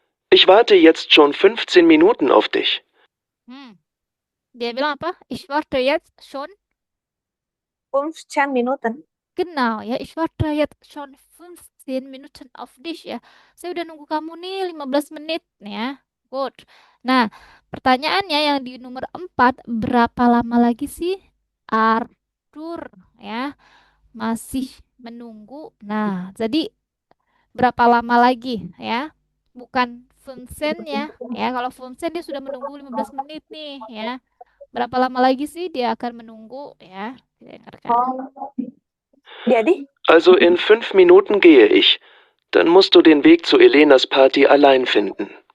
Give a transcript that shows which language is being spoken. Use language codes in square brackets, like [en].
[de] Ich warte jetzt schon 15 Minuten auf dich. [id] Dia bilang apa? [de] Ich warte jetzt schon 15 Minuten. Genau, ya, ich warte jetzt schon 15 Minuten auf dich ya. [id] Saya udah nunggu kamu nih 15 menit ya. [en] Good. [id] Nah, pertanyaannya yang di nomor 4, berapa lama lagi sih Arthur ya masih menunggu? Nah, jadi berapa lama lagi ya? Bukan 15 ya. Kalau 15 dia sudah menunggu 15 menit nih ya. Berapa lama lagi sih dia akan menunggu ya? Kita dengarkan. Jadi, [de] Also in 5 Minuten gehe ich. Dann musst du den Weg zu Elenas Party allein finden.